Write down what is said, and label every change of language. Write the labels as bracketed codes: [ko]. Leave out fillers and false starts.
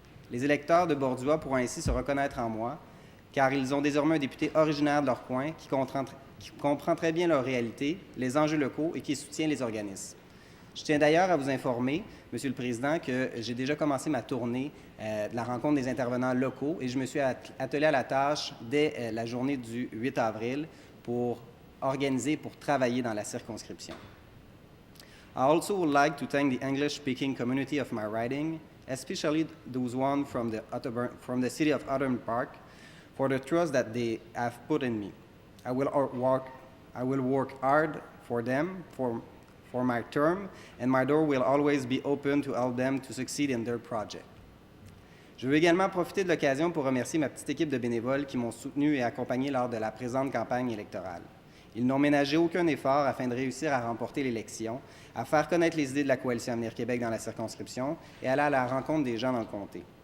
[fr] Les électeurs de Bordua pourront ainsi se reconnaître en moi, car ils ont désormais un député originaire de leur coin qui comprend très bien leur réalité, les enjeux locaux et qui soutient les organismes. Je tiens d'ailleurs à vous informer, Monsieur le Président, que j'ai déjà commencé ma tournée de la rencontre des intervenants locaux et je me suis attelé à la tâche dès la journée du 8 avril pour organiser, pour travailler dans la circonscription. [en] I also would like to thank the English-speaking community of my riding, especially those one from the city of Otterburn Park, for the trust that they have put in me. I will work hard for them, for my term, and my door will always be open to help them to succeed in their project. [fr] Je veux également profiter de l'occasion pour remercier ma petite équipe de bénévoles qui m'ont soutenu et accompagné lors de la présente campagne électorale. Ils n'ont ménagé aucun effort afin de réussir à remporter l'élection, à faire connaître les idées de la Coalition Avenir Québec dans la circonscription et aller à la rencontre des gens dans le comté.